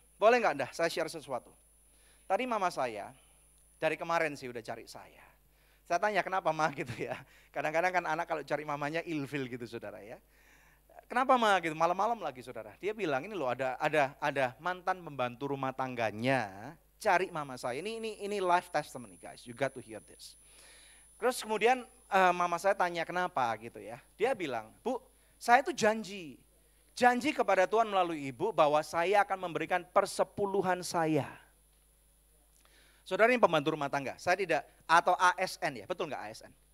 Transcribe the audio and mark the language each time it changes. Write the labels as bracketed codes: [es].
[id] Boleh nggak dah saya share sesuatu? Tadi mama saya, dari kemarin sih udah cari saya. Saya tanya kenapa mah gitu ya. Kadang-kadang kan anak kalau cari mamanya ilfil gitu saudara ya. Kenapa mah gitu, malam-malam lagi saudara. Dia bilang ini loh ada mantan pembantu rumah tangganya cari mama saya. Ini [en] live testimony guys, you got to hear this. [id] Terus kemudian mama saya tanya kenapa gitu ya. Dia bilang, Bu saya itu janji kepada Tuhan melalui ibu bahwa saya akan memberikan persepuluhan saya. Saudara ini pembantu rumah tangga, saya tidak, atau ASN ya, betul nggak ASN?